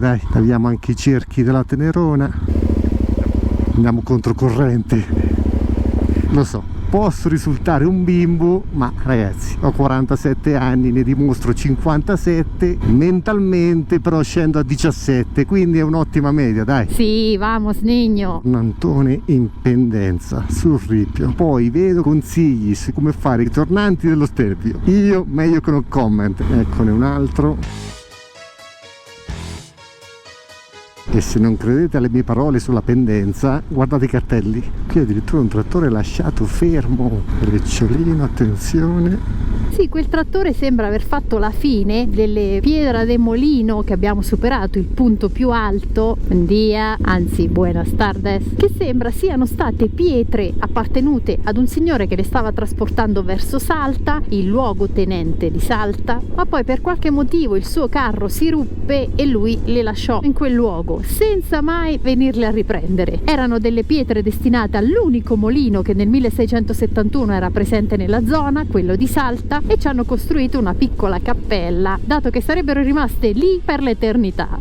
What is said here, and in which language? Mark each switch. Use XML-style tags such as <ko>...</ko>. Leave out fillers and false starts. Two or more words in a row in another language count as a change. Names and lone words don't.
<it>Dai, tagliamo anche i cerchi della tenerona, andiamo controcorrente. Lo so, posso risultare un bimbo, ma ragazzi, ho 47 anni, ne dimostro 57 mentalmente, però scendo a 17, quindi è un'ottima media, dai. Sì,</it> <es>vamos niño.</es> <it>Un Antone in pendenza sul ripio, poi vedo consigli su come fare i tornanti dello Stelvio. Io meglio che</it> <en>no comment.</en> <it>Eccone un altro. E se non credete alle mie parole sulla pendenza, guardate i cartelli. Qui addirittura un trattore lasciato fermo. Brecciolino, attenzione. Sì, quel trattore sembra aver fatto la fine delle Piedra de Molino, che abbiamo superato il punto più alto.</it> <es>Buen dia, anzi buenas tardes,</es> <it>che sembra siano state pietre appartenute ad un signore che le stava trasportando verso Salta, il luogotenente di Salta, ma poi per qualche motivo il suo carro si ruppe e lui le lasciò in quel luogo senza mai venirle a riprendere. Erano delle pietre destinate all'unico molino che nel 1671 era presente nella zona, quello di Salta, e ci hanno costruito una piccola cappella, dato che sarebbero rimaste lì per l'eternità.</it>